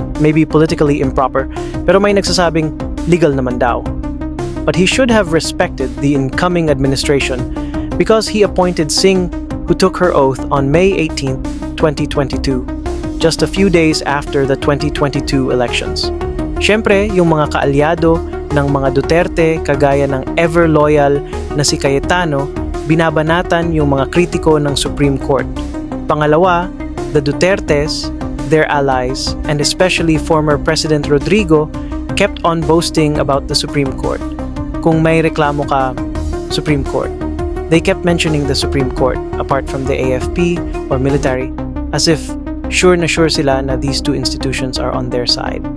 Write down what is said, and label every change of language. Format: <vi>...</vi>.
<en>maybe politically improper,</en> <tl>pero may nagsasabing legal naman daw.</tl> <en>But he should have respected the incoming administration because he appointed Singh, who took her oath on May 18, 2022, just a few days after the 2022 elections.</en> <tl>Siyempre, yung mga kaalyado ng mga Duterte kagaya ng ever-loyal na si Cayetano, binabanatan yung mga kritiko ng Supreme Court.</tl> <en>Pangalawa, the Dutertes, their allies, and especially former President Rodrigo kept on boasting about the Supreme Court.</en> <tl>Kung may reklamo ka,</tl> <en>Supreme Court. They kept mentioning the Supreme Court apart from the AFP or military as if</en> <tl>sure na sure sila na</tl> <en>these two institutions are on their side.</en>